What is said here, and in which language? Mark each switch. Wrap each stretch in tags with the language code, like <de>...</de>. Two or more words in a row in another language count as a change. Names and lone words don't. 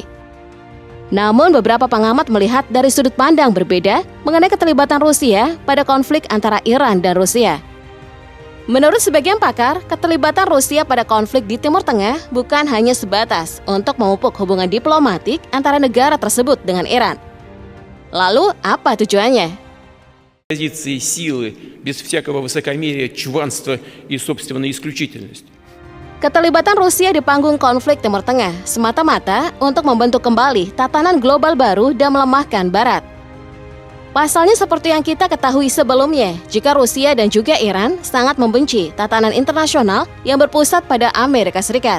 <id>Namun beberapa pengamat melihat dari sudut pandang berbeda mengenai keterlibatan Rusia pada konflik antara Iran dan Rusia. Menurut sebagian pakar, keterlibatan Rusia pada konflik di Timur Tengah bukan hanya sebatas untuk memupuk hubungan diplomatik antara negara tersebut dengan Iran. Lalu, apa tujuannya?</id> <ru>Позиции силы, без всякого высокомерия, чванства и собственной исключительности.</ru> <id>Keterlibatan Rusia di panggung konflik Timur Tengah semata-mata untuk membentuk kembali tatanan global baru dan melemahkan Barat. Pasalnya seperti yang kita ketahui sebelumnya, jika Rusia dan juga Iran sangat membenci tatanan internasional yang berpusat pada Amerika Serikat.</id>